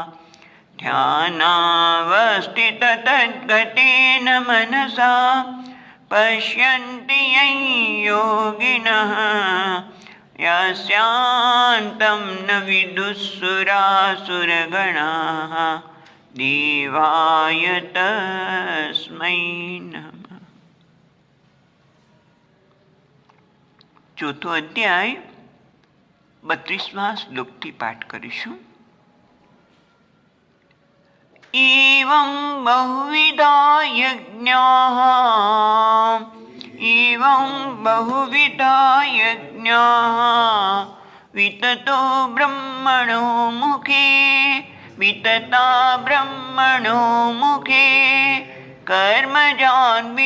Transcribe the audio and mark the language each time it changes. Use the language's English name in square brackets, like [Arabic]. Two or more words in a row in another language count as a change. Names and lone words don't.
[Sanskrit] ध्यानावस्थिततद्गतेन मनसा पश्यन्ति यं योगिनः यस्यान्तं न विदुःसुरासुरगणाः देवाय तस्मै नमः। [Gujarati] ચોથો અધ્યાય 32મા શ્લોકથી પાઠ કરીશું। [Sanskrit] एवं बहुविधा यज्ञाः वितता ब्रह्मणो मुखे कर्मजान्